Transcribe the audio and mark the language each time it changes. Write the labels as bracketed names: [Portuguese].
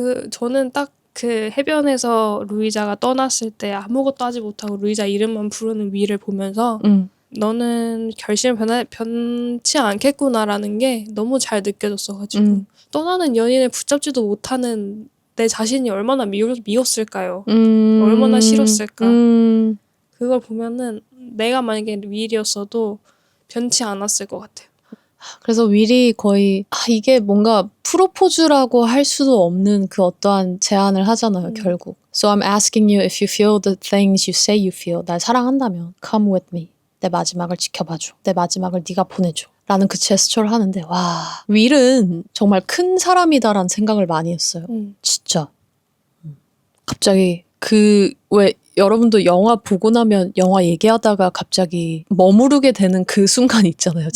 [Korean] 저는 딱 그 해변에서 루이자가 떠났을 때 아무것도 하지 못하고 루이자 이름만 부르는 윌을 보면서 너는 결심을 변치 않겠구나라는 게 너무 잘 느껴졌어가지고 떠나는 연인을 붙잡지도 못하는 내 자신이 얼마나 미웠을까요? 얼마나 싫었을까? 그걸 보면은 내가 만약에 윌이었어도 변치 않았을 것 같아요. 그래서 윌이 거의 이게 뭔가 프로포즈라고 할 수도 없는 그 어떠한 제안을 하잖아요. 결국. [English] So I'm asking you if you feel the things you say you feel. [Korean] 날 사랑한다면 [English] come with me. [Korean] 내 마지막을 지켜봐줘. 내 마지막을 네가 보내줘. 라는 그 제스처를 하는데 와 윌은 정말 큰 사람이다라는 생각을 많이 했어요. 진짜. 갑자기 왜 여러분도 영화 보고 나면 영화 얘기하다가 갑자기 머무르게 되는 그 순간 있잖아요.